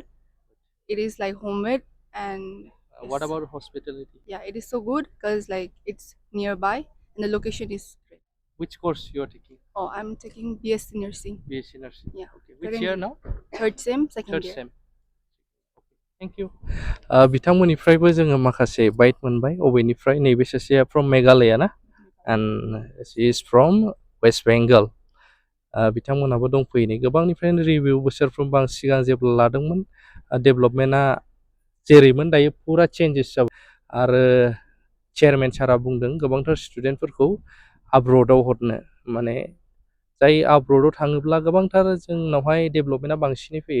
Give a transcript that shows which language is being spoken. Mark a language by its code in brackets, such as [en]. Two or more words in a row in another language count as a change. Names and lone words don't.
[en] It is like homemade, and What yes. about hospitality? Yeah, it is so good because like it's nearby and the location is great. Which course you are taking? Oh, I'm taking BSc nursing. BSc nursing. Yeah. Okay. Which Second year year. now? Third sem, second Third year. sem. Thank you. [brx] बिथांमोननिफ्रायबो जोङो माखासे बाइट मोनबाय. अबेनिफ्राय? नैबे सासेया फ्रम मेघालया ना? [en] and she is from West Bengal. [brx] बिथांमोनहाबो दंफैयो नै गोबांनिफ्रायनो रिभिउ बोसोरफ्रोमबो आं सिगां जेब्ला लादोंमोन डेभेलपमेन्टआ जेरैमोन दायो फुरा चेन्जेस जाबाय. आरो चेयारमेन सारा बुंदों गोबांथार स्टुडेन्टफोरखौ आब्रडआव हरनो, माने जाय आब्रडआव थाङोब्ला गोबांथार जोंनावहाय डेभेलपमेन्टआ बांसिनै फैयो.